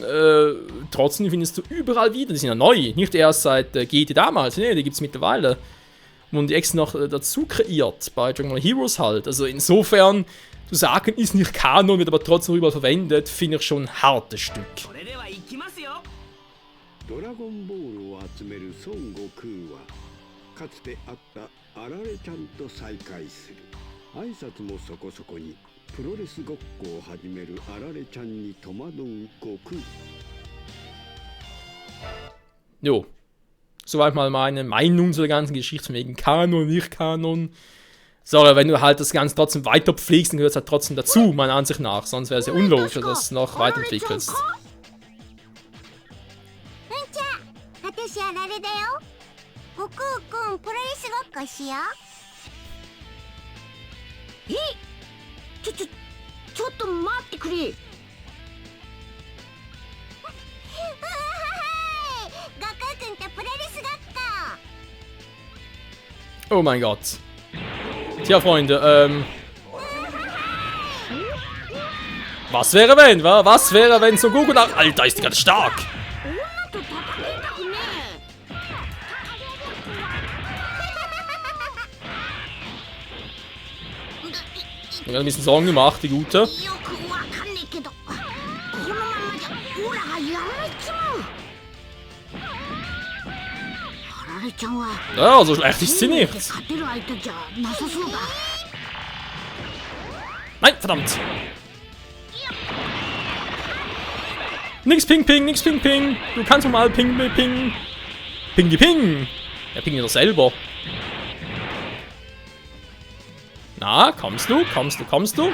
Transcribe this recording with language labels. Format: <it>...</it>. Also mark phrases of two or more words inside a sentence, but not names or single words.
<de>Trotzdem findest du überall wieder, die sind ja neu. Nicht erst seit GT damals, ne, die gibt es mittlerweile. Und die extra noch dazu kreiert, bei Dragon Ball Heroes halt. Also insofern, zu sagen, ist nicht Kanon, wird aber trotzdem überall verwendet, finde ich schon ein hartes Stück.</de> <ja>Dragon Ball を集める孫悟空はかつてあったあられちゃんと再会する。挨拶もそこそこにプロレスごっこを始めるあられちゃんに戸惑う悟空。</ja> <de>Jo, soweit mal meine Meinung zu der ganzen Geschichte wegen Kanon, nicht Kanon. Sorry, wenn du halt das Ganze trotzdem weiter pflegst, dann gehört es halt trotzdem dazu, meiner Ansicht nach. Sonst wäre es ja unlogisch, dass du das noch weiterentwickelst.</de> <ja>私あられだよ。悟空くんプロレスごっこしよう。ちょっと待ってくれ。悟空くんとプロレスごっこ。</ja> <de>Oh mein Gott. Tja, Freunde, Was wäre wenn, wa? Was wäre wenn Son Goku nach... Alter, ist die ganz stark.</de> <ja>女と戦いたくねえ。</ja> <de>Ich habe ein bisschen Sorgen gemacht, die Gute.</de> <ja>よくわかんねえけど、このままじゃオラがやられちまう。あられちゃんは</ja> <de>Ja, so schlecht ist sie nicht.</de> <ja>勝てる相手じゃなさそうだ。</ja> <de>Nein, verdammt. Nix Ping Ping, nix Ping Ping. Du kannst doch mal Ping Ping. Ping die Ping. Ja, Ping doch selber. Na, kommst du? Kommst du? Kommst du?</de>